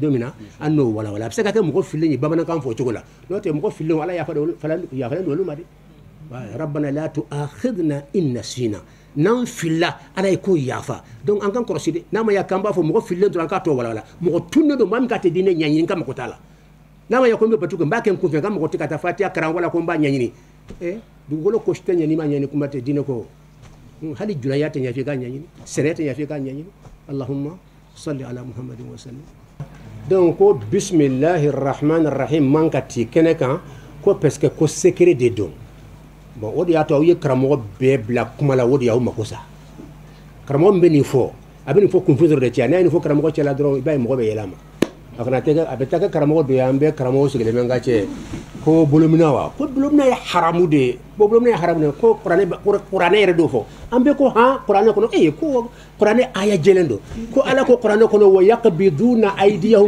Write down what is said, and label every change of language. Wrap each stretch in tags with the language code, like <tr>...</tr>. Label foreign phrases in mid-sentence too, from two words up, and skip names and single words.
<bm>don min na an n'o wala wala a bɛ se ka kɛ mɔgɔ fililen ye bamanankan fɔ cogo la n'o tɛ mɔgɔ fililen ala yafalen don olu ma de</bm> <ar>ربنا لا تؤاخذنا إن نسينا</ar> <bm>n'an filila ala ye ko yafa donc an kan kɔlɔsi de n'a ma ya kan b'a fɔ mɔgɔ fililen dɔrɔn k'a tɔ wala wala mɔgɔ tunnen don maa min ka tɛ diinɛ ɲɛɲini ka mako t'a la n'a ma ya ko n bɛ batu kɛ n b'a kɛ n kunfɛ n ka mɔgɔ tɛ ka taa fatiya karan wala ko n b'a ɲɛɲini dugukolo kosi tɛ ɲɛ n'i ma ɲɛɲini kuma tɛ diinɛ ko hali julaya tɛ ɲɛ f'i ka ɲɛɲini sɛnɛ tɛ ɲɛ f'i ka ɲɛɲini</bm> <ar>اللهم صل على محمد وسلم</ar> <bm>donc ko</bm> <ar>بسم الله الرحمن الرحيم</ar> <bm>man ka ti kɛnɛ kan ko</bm> <fr>parce que</fr> <bm>ko secret de don bon o de y'a to aw ye karamɔgɔ bɛɛ bila kuma la o de y'aw mako sa karamɔgɔ min bɛ nin fɔ a bɛ nin fɔ kunfin dɔrɔn de cɛ n'a ye nin fɔ karamɔgɔ cɛla dɔrɔn i b'a ye mɔgɔ bɛ yɛlɛ a ma a kana tɛ a bɛ taa kɛ karamɔgɔ dɔ ye an bɛ karamɔgɔ sigilen bɛ n ka cɛ ko bolomina wa ko bolomina ye haramu de ye ko bolomina ye haramu de ye ko kuranɛ yɛrɛ d'o fɔ an bɛ ko han kuranɛ kɔnɔ ko kuranɛ aya jɛlen don ko ala ko kuranɛ kɔnɔ</bm> <ar>ويقبضون أيديهم</ar>